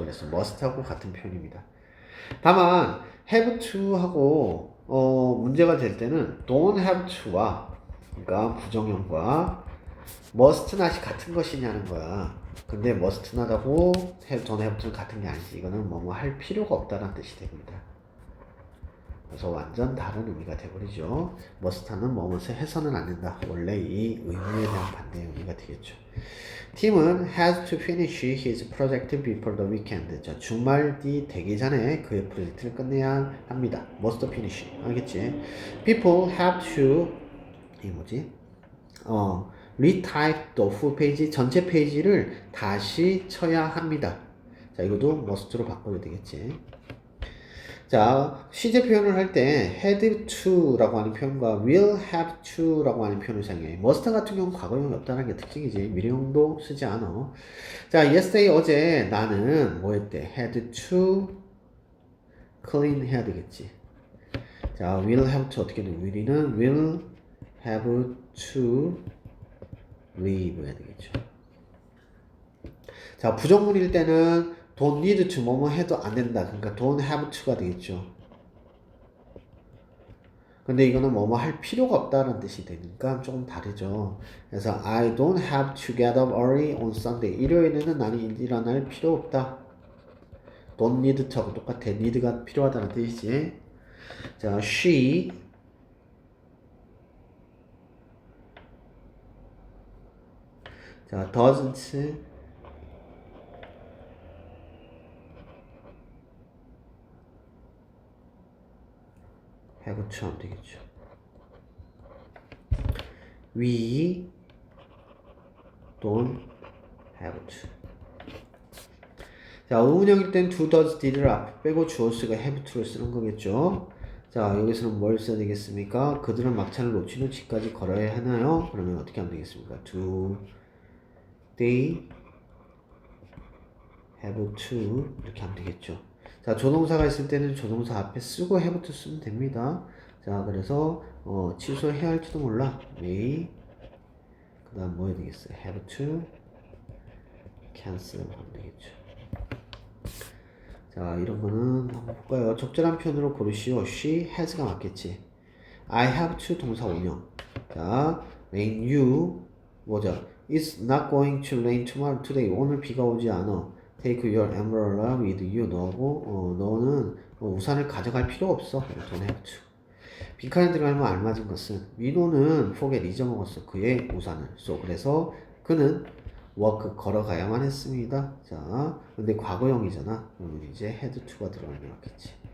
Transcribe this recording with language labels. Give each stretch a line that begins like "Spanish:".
Korean: 그래서 must하고 같은 표현입니다. 다만, have to 하고, 문제가 될 때는 don't have to와, 그러니까 부정형과 must not이 같은 것이냐는 거야. 근데 must not하고 don't have to는 같은 게 아니지. 이거는 뭐뭐 할 필요가 없다는 뜻이 됩니다. 그래서 완전 다른 의미가 돼버리죠. must는 뭐뭐서 해서는 안 된다. 원래 이 의무에 대한 반대의 의미가 되겠죠. 팀은
English: has to finish his project before the weekend.
Korean: 자, 주말 뒤 되기 전에 그의 프로젝트를 끝내야 합니다.
English: must finish.
Korean: 알겠지?
English: People have to
Korean: 이 뭐지?
English: retype the full page.
Korean: 전체 페이지를 다시 쳐야 합니다. 자, 이것도 must로 바꿔야 되겠지. 자, 시제 표현을 할 때 had to라고 하는 표현과 will have to라고 하는 표현을 사용해. must 같은 경우는 과거형이 없다는 게 특징이지. 미래형도 쓰지 않아. 자, yesterday 어제 나는 뭐 했대?
English: had to clean
Korean: 해야 되겠지. 자, will have to 어떻게 돼?
English: will이는 will have to leave
Korean: 해야 되겠죠. 자, 부정문일 때는 don't need to 뭐뭐 해도 안 된다. 그러니까
English: don't have to가 되겠죠.
Korean: 근데 이거는 뭐뭐 할 필요가 없다는 뜻이 되니까 조금 다르죠. 그래서
English: I don't have to get up early on Sunday.
Korean: 일요일에는 나는 일어날 필요 없다. don't need to하고 똑같아. need가 필요하다는 뜻이지. 자, she 자, doesn't have to 하면 되겠죠.
English: We don't have to.
Korean: 자, 의문형일 땐 do, does, did를 앞에 빼고 주어 쓰고 have to를 쓰는 거겠죠. 자, 여기서는 뭘 써야 되겠습니까? 그들은 막차를 놓친 후 집까지 걸어야 하나요? 그러면 어떻게 하면 되겠습니까?
English: Do they have to
Korean: 이렇게 하면 되겠죠. 자, 조동사가 있을 때는 조동사 앞에 쓰고 have to 쓰면 됩니다. 자, 그래서 취소해야 할지도 몰라. may 그 다음 뭐 해야 되겠어요?
English: have to cancel
Korean: 하면 되겠죠. 자, 이런 거는 한번 볼까요? 적절한 표현으로 고르시오. she has가 맞겠지.
English: I have to
Korean: 동사 원형. 자,
English: when you
Korean: 뭐죠?
English: It's not going to rain tomorrow today.
Korean: 오늘 비가 오지 않아.
English: Take your umbrella with you.
Korean: 너고 너는 우산을 가져갈 필요 없어.
English: Don't have to.
Korean: 빈칸에 들어가면 알맞은 것은 민호는 forget 잊어먹었어. 그의 우산을. So 그래서 그는 walk 걸어가야만 했습니다. 자, 근데 과거형이잖아. 그러면 이제 had to가 들어가는 게 맞겠지.